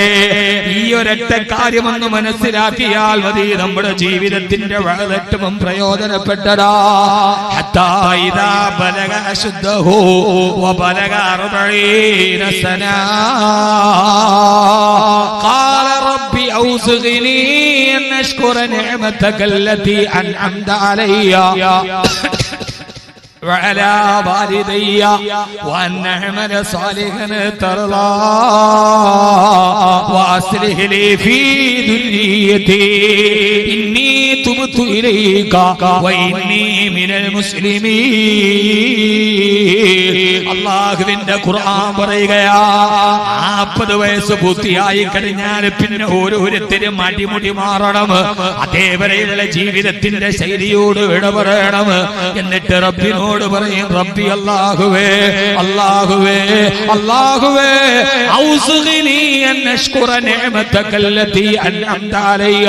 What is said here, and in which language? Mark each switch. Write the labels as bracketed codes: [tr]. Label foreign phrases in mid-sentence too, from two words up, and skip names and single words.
[ml] ഈ ഒരൊറ്റ കാര്യമൊന്ന് മനസ്സിലാക്കിയാൽ മതി, നമ്മുടെ ജീവിതത്തിന്റെ ഏറ്റവും പ്രയോജനപ്പെട്ടതാ. [ar] حتى إذا بلغ أشده وبلغ 40 سنة قال رب أوزعني أن أشكر نعمتك التي أنعمت علي وعلى والدي وأن أعمل صالحا ترضاه وأصلح لي في ذريتي إني تبت إليك وإني من المسلمين. [ml] അല്ലാഹുവിന്റെ ഖുർആൻ പറയുകയാ, 40 വയസ്സ് പൂർത്തിയായി കഴിഞ്ഞാൽ പിന്നെ ഓരോരുത്തരും അടിമുടി മാറണം. അതേവരെയുള്ള ജീവിതത്തിന്റെ ശൈലിയോട് വിട പറയണം. എന്നിട്ട് റബ്ബിനോട് പറയും, റബ്ബി അല്ലാഹുവേ, അല്ലാഹുവേ, അല്ലാഹുവേ, [ar] أوزعني أن أشكر نعمتك التي أنعمت علي.